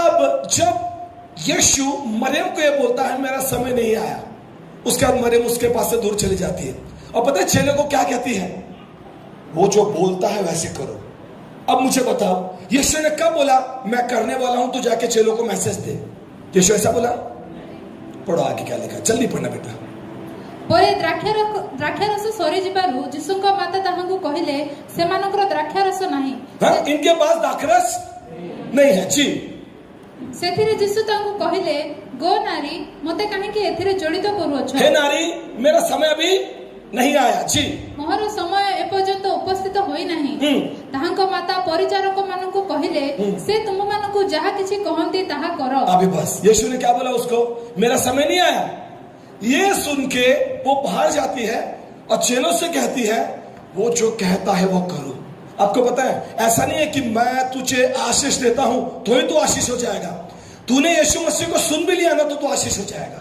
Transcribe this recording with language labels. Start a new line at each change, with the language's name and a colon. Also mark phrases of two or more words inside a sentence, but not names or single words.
Hindi: अब जब यीशु मरियम को यह बोलता है मेरा समय नहीं आया, उसके बाद मरियम उसके पास से दूर चली जाती है। और पता है चेले को क्या कहती है? वो जो बोलता है वैसे करो। अब मुझे बताओ, यीशु ने कब बोला मैं करने वाला हूं, तो जाके चेलों को मैसेज दे? यीशु ऐसा बोला? पढ़ो आगे क्या लिखा, जल्दी पढ़ना बेटा।
Odia: ପରେ ଦ୍ରାକ୍ଷାରସ ସରି ଯିବାରୁ ଯୀଶୁଙ୍କ ମାତା ତାହାଙ୍କୁ କହିଲେ ସେମାନଙ୍କର ଦ୍ରାକ୍ଷାରସ ନାହିଁ।
Hindi: इनके पास द्राक्षरस नहीं है जी।
Odia: ସେଥିରେ ଯୀଶୁ ତାଙ୍କୁ କହିଲେ ଗୋ ନାରୀ ମୋତେ କାହିଁକି ଏଥିରେ ଜଡ଼ିତ କରୁଅଛ?
Hindi: हे नारी, मेरा समय अभी नहीं आया जी।
Odia: ମୋର ସମୟ ଏପର୍ଯ୍ୟନ୍ତ ଉପସ୍ଥିତ ହୋଇନାହିଁ। ତାହାଙ୍କ ମାତା ପରିଚାରକ ମାନଙ୍କୁ କହିଲେ ସେ ତୁମମାନଙ୍କୁ ଯାହା କିଛି କହନ୍ତି ତାହା କର।
Hindi: अभी बस यीशु ने क्या बोला उसको, मेरा समय नहीं आया। ये सुन के वो बाहर जाती है और चेलों से कहती है वो जो कहता है वो करो। आपको पता है ऐसा नहीं है कि मैं तुझे आशीष देता हूं तो ही तू आशीष हो जाएगा। तूने यीशु मसीह को सुन भी लिया ना तो तू आशीष हो जाएगा।